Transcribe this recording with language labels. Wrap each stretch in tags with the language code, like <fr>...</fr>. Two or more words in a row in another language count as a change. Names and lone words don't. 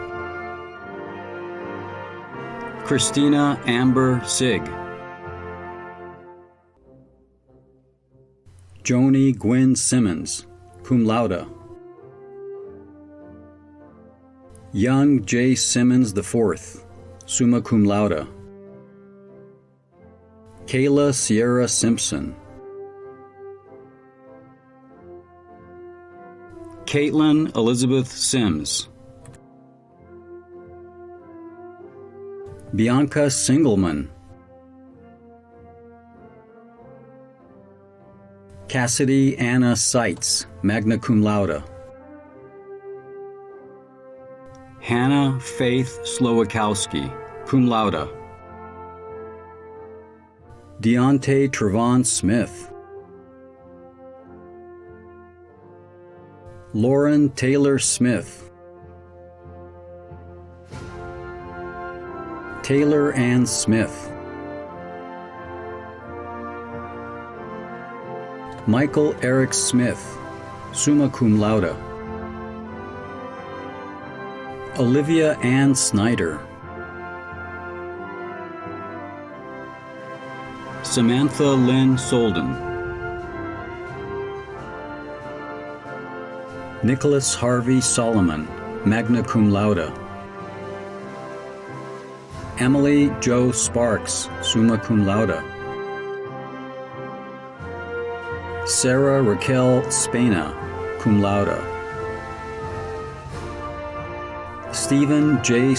<en>Christina Amber Sigg. Joni Gwynn Simmons,</en> <la>cum laude.</la> <en>Young J. Simmons IV,</en> <la>summa cum laude.</la> <en>Kayla Sierra Simpson. Caitlin Elizabeth Sims. Bianca Singelman. Cassidy Anna Seitz,</en> <la>magna cum laude.</la> <en>Hannah Faith Slowakowski,</en> <la>cum laude.</la> <en>Deontay Trevon Smith. Lauren Taylor Smith. Taylor Ann Smith. Michael Eric Smith,</en> <la>summa cum laude.</la> <en>Olivia Ann Snyder. Samantha Lynn Solden. Nicholas Harvey Solomon,</en> <la>magna cum laude.</la> <en>Emily Jo Sparks,</en> <la>summa cum laude.</la> <en>Sarah Raquel Spana,</en> <la>cum laude.</la> <en>Stephen J.</en>